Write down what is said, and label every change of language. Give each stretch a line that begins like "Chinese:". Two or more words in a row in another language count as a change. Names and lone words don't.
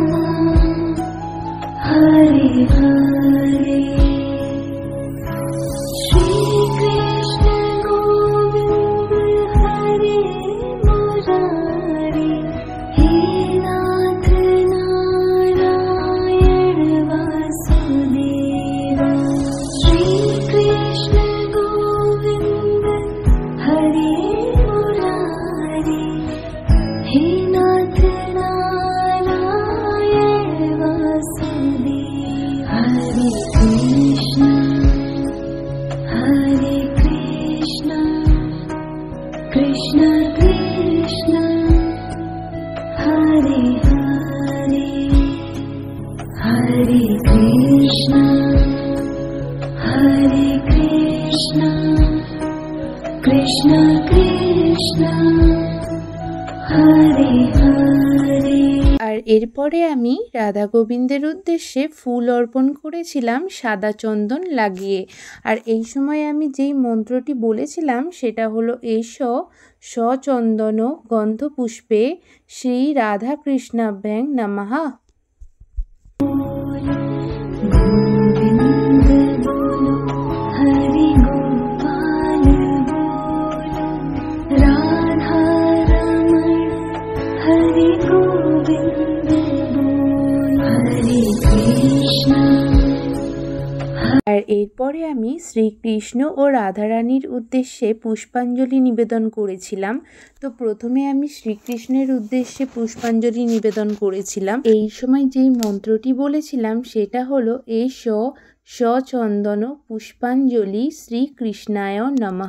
Sanskrit: হরে হরে শ্রী কৃষ্ণ গোবিন্দ হরে মুরারি হে নাথ নারায়ণ वासुदेव श्री कृष्ण गोविंद हरे मुरारी हे नाथ नारायण वासुदेव हरे कृष्ण कृष्ण कृष्ण हरे हरे हरे कृष्ण कृष्ण कृष्ण हरे हरे।
Bangla: আর এরপরে আমি রাধা গোবিন্দের উদ্দেশ্যে ফুল অর্পণ করেছিলাম সাদা চন্দন লাগিয়ে। আর এই সময় আমি যেই মন্ত্রটি বলেছিলাম সেটা হলো
Sanskrit: এষ সচন্দন গন্ধ পুষ্পে শ্রী রাধা কৃষ্ণাভ্যাং নমঃ।
Hindi: गोविंद बोलो हरि गोपाल बोलो राधा रमण हरि गोविंद बोलो हरे कृष्ण।
Bangla: আর এরপরে আমি শ্রীকৃষ্ণ ও রাধারানীর উদ্দেশ্যে পুষ্পাঞ্জলি নিবেদন করেছিলাম। তো প্রথমে আমি শ্রীকৃষ্ণের উদ্দেশ্যে পুষ্পাঞ্জলি নিবেদন করেছিলাম। এই সময় যেই মন্ত্রটি বলেছিলাম সেটা হলো
Sanskrit: এষ সচন্দন পুষ্পাঞ্জলি শ্রীকৃষ্ণায় নমঃ।